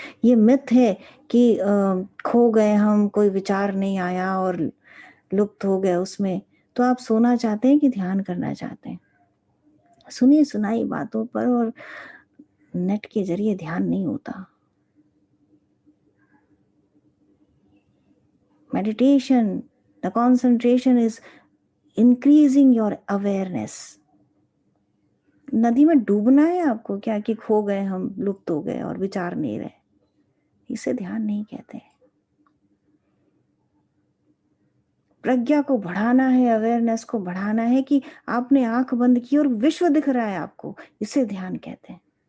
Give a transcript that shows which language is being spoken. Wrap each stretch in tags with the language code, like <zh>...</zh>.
<hi>ये मिथ है कि खो गए हम, कोई विचार नहीं आया और लुप्त हो गए उसमें। तो आप सोना चाहते हैं कि ध्यान करना चाहते हैं? सुनी सुनाई बातों पर और नेट के जरिए ध्यान नहीं होता।</hi> <en>Meditation, the concentration is increasing your awareness.</en> <hi>नदी में डूबना है आपको क्या कि खो गए हम, लुप्त हो गए और विचार नहीं रहे? इसे ध्यान नहीं कहते। प्रज्ञा को बढ़ाना है, अवेयरनेस को बढ़ाना है कि आपने आंख बंद की और विश्व दिख रहा है आपको, इसे ध्यान कहते हैं।</hi>